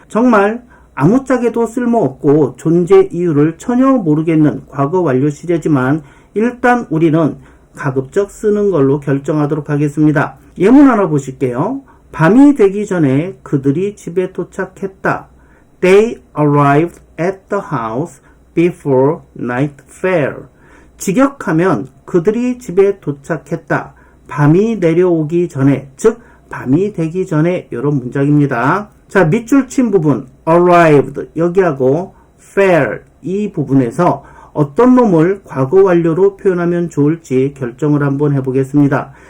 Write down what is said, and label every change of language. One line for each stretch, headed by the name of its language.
Korean: 정말 아무짝에도 쓸모없고 존재 이유를 전혀 모르겠는 과거 완료 시제지만 일단 우리는 가급적 쓰는 걸로 결정하도록 하겠습니다. 예문 하나 보실게요. 밤이 되기 전에 그들이 집에 도착했다.
English: They arrived at the house before night fell.
Korean: 직역하면 그들이 집에 도착했다. 밤이 내려오기 전에, 즉 밤이 되기 전에 이런 문장입니다. 자, 밑줄 친 부분 arrived 여기하고 fell 이 부분에서 어떤 놈을 과거 완료로 표현하면 좋을지 결정을 한번 해보겠습니다.